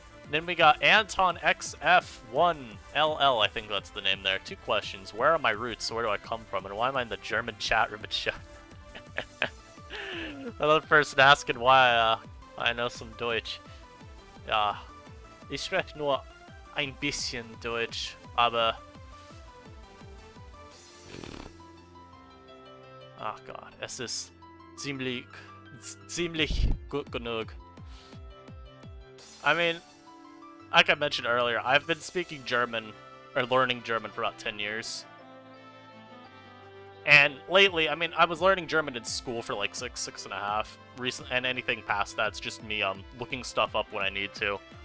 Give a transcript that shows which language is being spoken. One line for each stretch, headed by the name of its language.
English: Then we got Anton XF1LL, I think that's the name there. 2 questions. Where are my roots? Where do I come from? And why am I in the German chat room? Another person asking why I know some Deutsch.
German: Ja, ich spreche nur ein bisschen Deutsch, aber... Ach Gott, es ist ziemlich gut genug.
English: I mean, like I mentioned earlier, I've been speaking German, or learning German for about 10 years. And lately, I mean, I was learning German in school for like 6.5. And anything past that's just me looking stuff up when I need to.